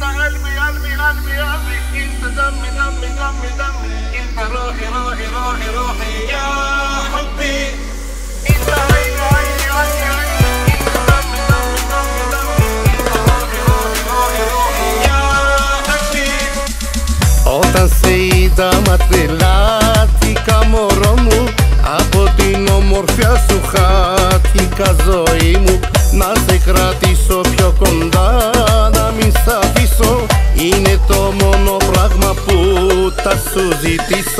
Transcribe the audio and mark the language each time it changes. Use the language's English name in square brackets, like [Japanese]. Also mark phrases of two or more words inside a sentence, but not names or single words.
[Arabic] قلبي قلبي قلبي قلبي انت دمي دمي دمي دمي انت روحي روحي روحي روحي يا حبي انت عيني عيني عيني عيني انت دمي دمي دمي دمي انت روحي روحي روحي روحي يا حبي. [Greek] Όταν σε είδα ματρελάθηκα μωρό μου, από την ομορφιά σου χάθηκα ζωή μου. Να σε κρατήσω πιο κοντά, να μην σ' αφήσω, είναι το μόνο πράγμα που θα σου ζητήσω.